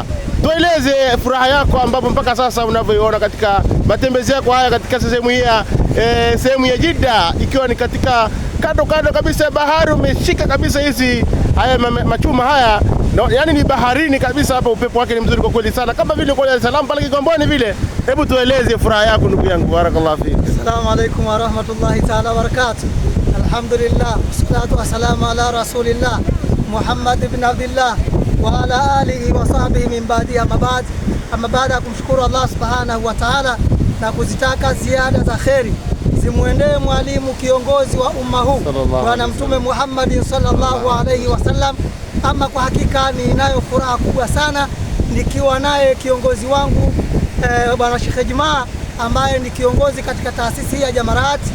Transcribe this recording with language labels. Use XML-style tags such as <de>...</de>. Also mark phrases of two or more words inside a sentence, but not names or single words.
<sw>Tueleze furaha yako ambapo mpaka sasa unavyoiona katika matembezi yako haya katika sehemu ya Jeddah, ikiwa ni katika kando kabisa ya bahari. Umeshika kabisa hizi haya machuma haya. Yaani ni baharini kabisa hapa, upepo wake ni mzuri kwa kweli sana, kama vile kwa Dar es Salaam pale Kigamboni vile. Hebu tueleze furaha yako ndugu yangu.</sw> <ar>بارك الله فيك. السلام عليكم ورحمة الله تعالى وبركاته. الحمد لله، والصلاة والسلام على رسول الله محمد بن عبد الله وعلى آله وصحبه من بعد.</ar> <sw>Amma baada ya kumshukuru</sw> <ar>الله سبحانه وتعالى</ar> <sw>na kuzitaka ziada za kheri zimwendee mwalimu kiongozi wa umma huu Bwana Mtume Muhammad</sw> <ar>صلى الله عليه وسلم.</ar> <sw>Ama kwa hakika ninayo furaha kubwa sana nikiwa naye kiongozi wangu Bwana Sheikh Juma, ambaye ni kiongozi katika taasisi ya Jamarati.</sw>